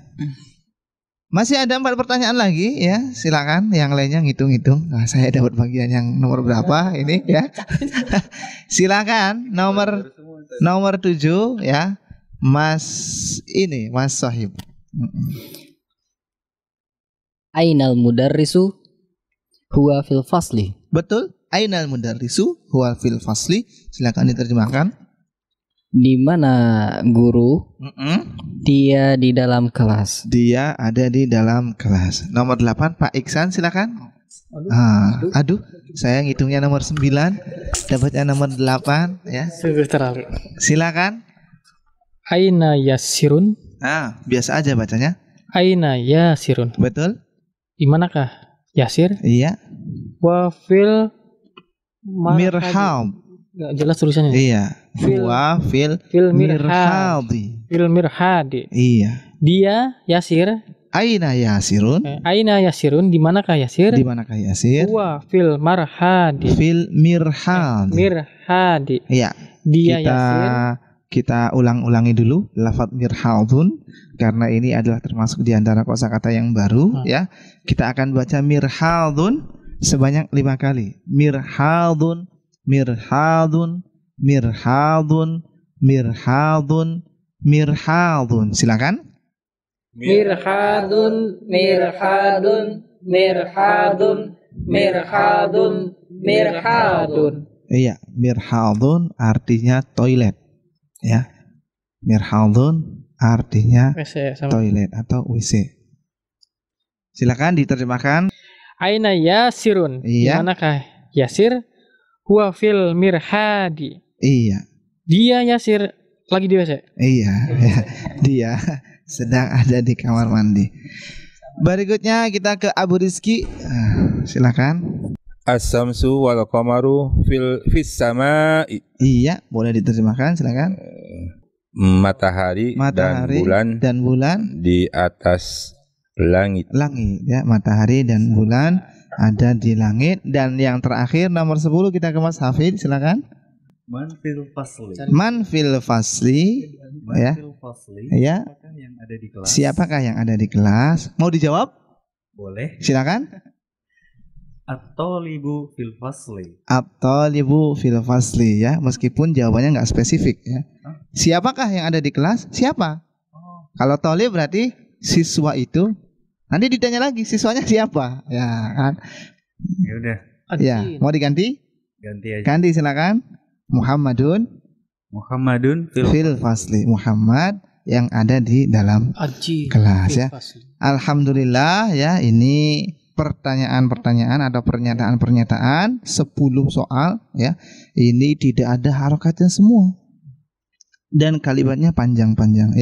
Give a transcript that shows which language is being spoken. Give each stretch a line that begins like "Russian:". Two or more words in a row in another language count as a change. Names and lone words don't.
Indonesian: Masih ada 4 pertanyaan lagi ya, silakan yang lainnya ngitung-ngitung. Nah, saya dapat bagian yang nomor berapa ini ya. Silakan nomor 7 ya. Mas Sohib.
Arabic: أين المدرس هو في الفصل.
Indonesian: Betul?
Arabic: أين المدرس هو في الفصل.
Indonesian: Silakan diterjemahkan. Di mana guru? Dia di dalam kelas. Dia ada di dalam kelas. Nomor 8 Pak Iksan silakan. Aduh, saya ngitungnya nomor 9, dapatnya nomor 8 ya. Sungguh terlalu. Silakan.
Arabic: أين ياسر.
Indonesian: Biasa aja bacanya.
Arabic: أين ياسر.
Indonesian: Betul? Di manakah Yasir? Iya.
Arabic: وفي Mirhab.
Indonesian: Gak jelas tulisannya. Iya.
Arabic: Fil- هو في Fil mirhadi. في المرحاض.
Indonesian: Iya. Dia Yasir.
Arabic: أين ياسر? أين ياسر.
Indonesian: Di manakah Yasir? Di manakah Yasir?
Arabic: وفي المرحاض. في المرحاض. Mirhadi.
Indonesian: Iya. Dia Yasir. Kita ulang-ulangi dulu lafaz mirhadun karena ini adalah termasuk di antara kosakata yang baru ya. Kita akan baca mirhadun sebanyak 5 kali.
Arabic: مرحاض، مرحاض، مرحاض، مرحاض، مرحاض.
Indonesian: Silakan.
Arabic: مرحاض، مرحاض، مرحاض، مرحاض، مرحاض.
Indonesian: Iya, mirhadun artinya toilet. Ya. Mirhadun artinya toilet atau WC. Silakan diterjemahkan.
Arabic: أين ياسر.
Indonesian: Iya. Di manakah Yasir?
Arabic: هو في المرحاض.
Indonesian: Iya. Dia Yasir lagi di WC. Iya, dia sedang ada di kamar mandi. Berikutnya kita ke Abu Rizki. Silakan.
Arabic: الشمس والقمر في السماء.
Indonesian: Iya, boleh diterjemahkan, silakan. Matahari dan bulan di atas langit. Langit ya, matahari dan bulan ada di langit. Dan yang terakhir nomor 10 kita ke Mas Hafid, silakan.
Arabic: من في الفصل. من في الفصل. Ya. Ya.
Indonesian: Siapakah yang ada di kelas? Mau dijawab? Boleh. Silakan.
Arabic: الطالب في الفصل. الطالب في الفصل ya,
Indonesian: meskipun jawabannya nggak spesifik ya. Siapakah yang ada di kelas? Siapa? Kalau talib berarti siswa itu. Nanti ditanya lagi siswanya siapa? Ya kan? Ya udah. Ya, mau diganti? Ganti aja. Ganti silakan.
Arabic: محمد في الفصل.
Indonesian: Muhammad yang ada di dalam kelas ya. Alhamdulillah ya, ini pertanyaan-pertanyaan atau pernyataan-pernyataan 10 soal ya. Ini tidak ada harokatnya semua. Dan kalimatnya panjang-panjang.